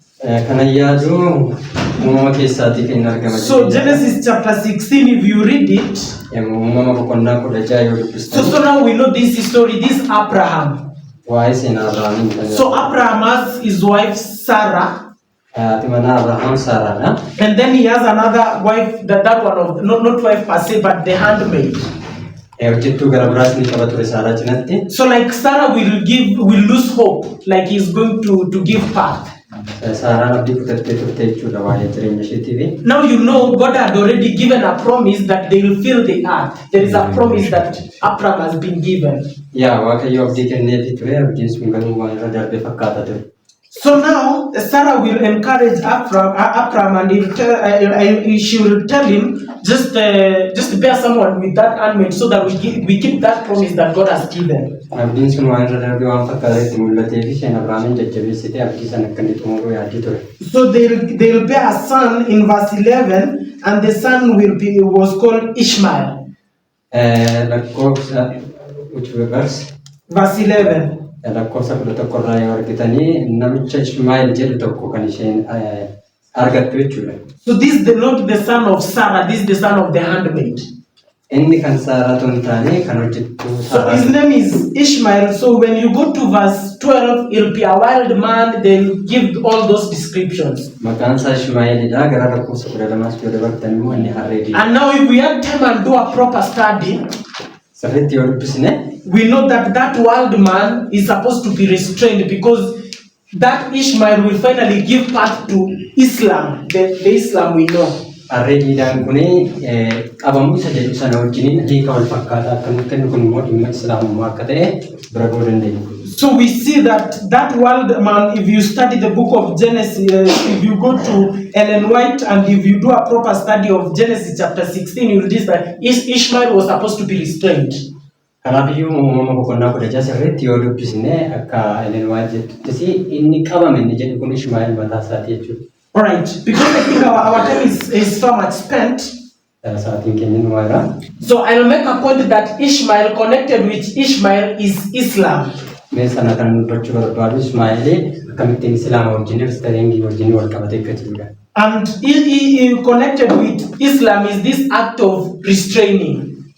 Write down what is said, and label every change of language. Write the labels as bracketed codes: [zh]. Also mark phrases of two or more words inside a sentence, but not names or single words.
[en] So Genesis chapter 16, if you read it, so now we know this story, this Abraham. So Abraham has his wife Sarah, [om] Haati manaa Abrahaam Saaraadha. [en] And then he has another wife, that one of, not wife per se, but the handmaid. [om] Hojjettuu gara biraas ni qaba ture Saaraa cinatti. [en] So like Sarah will lose hope, like he's going to give birth. [om] Saaraan abdii kutattee turte jechuudha waa'ee jireenya isheetiifi. [en] Now you know God had already given a promise that they will fill the earth. There is a promise that Abraham has been given. [om] Yaa Waaqayyo abdii kenneefii ture, abdiin sun garuu waan irra darbe fakkaata ture. [en] So now Sarah will encourage Abraham, and she will tell him, just bear someone with that handmaid so that we keep that promise that God has given. [om] Abdiin sun waan irra darbe waan fakkaatetti mul'ateefi isheen Abrahaamin jajjabeessite abdii sana akka inni xumuru yaaddii ture. [en] So they'll bear a son in verse 11, and the son was called Ishmael. Lakkoofsa which verse? Verse 11. [om] Lakkoofsa 11 yoo argitanii namicha Ishmael jedhu tokko kan isheen argattu jechuudha. [en] So this is not the son of Sarah, this is the son of the handmaid. [om] Inni kan Saaraa ton taane kan hojjettu [en] So his name is Ishmael. So when you go to verse 12, he'll be a wild man. They'll give all those descriptions. [om] Maqaan isaa Ishmaelidha. Gara lakkoofsa 12 yoo dabartan immoo inni harreedha. [en] And now if we have time and do a proper study, [om] sirriitti yoo dubbisne [en] we know that wild man is supposed to be restrained, because that Ishmael will finally give birth to Islam, the Islam we know. [om] Harreedhaan kuni qabamuu isa jedhu sana wajjiniin hiika wal fakkaataa akka nutti kennu kun immoo dhimma Islaamummaa akka ta'e bira ga'uu dandeenya. [en] So we see that wild man, if you study the book of Genesis, if you go to Ellen White and if you do a proper study of Genesis chapter 16, you'll see that Ishmael was supposed to be restrained. [om] Kanaafiyyuu uumama boqonnaa 16 sirriitti yoo dubbisne akka Ellen White jettutti inni qabame inni jedhu kun Ishmael mataa isaati jechuudha. [en] Alright, because I think our time is so much spent. So I'll make a point that Ishmael, connected with Ishmael, is Islam. And he connected with Islam is this act of restraining.